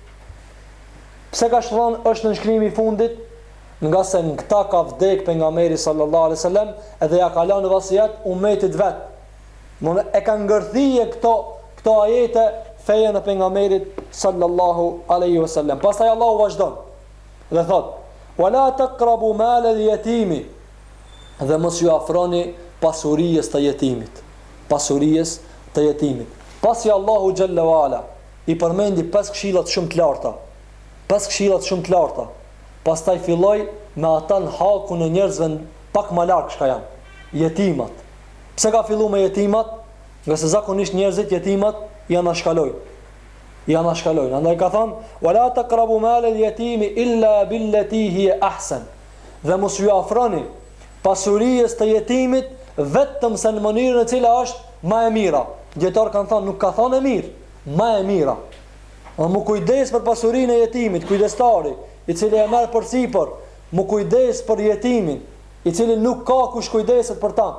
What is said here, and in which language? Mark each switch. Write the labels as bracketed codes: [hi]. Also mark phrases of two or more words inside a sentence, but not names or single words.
[sq] Pse ka thënë është nënshkrimi i fundit? Nga se në këta ka vdek pejgamberi [ar] صلى الله عليه وسلم [sq] edhe ja ka lënë vasiat ummetit vet. Domthonë e ka ngërthije këto ajete fejen e pejgamberit [ar] صلى الله عليه وسلم. [sq] Pastaj Allahu vazhdon dhe thot: [ar] "ولا تقربوا مال اليتيم", [sq] dhe mos ju afroni pasurisë të jetimit. Pasurisë të jetimit. Pasi [ar] الله جل وعلا [sq] i përmendi 5 këshilla shumë të larta. 5 këshilla shumë të larta. Pastaj filloi me ata në hakun e njerëzve pak më larg çka janë. Jetimat. Pse ka filluar me jetimat? Nga se zakonisht njerëzit jetimat janë ashkalojnë. Andaj ka thënë: [ar] "ولا تقربوا مال اليتيم إلا بالتي هي أحسن." [sq] Dhe mos ju afroni pasurisë të jetimit vetëm se në mënyrën e cila është më e mira. Dietar kanë thënë nuk ka thënë e mirë, më e mira. Mu kujdes për pasurinë e jetimit, kujdestari, i cili e merr përsipër, mu kujdes për jetimin, i cili nuk ka kush kujdeset për ta.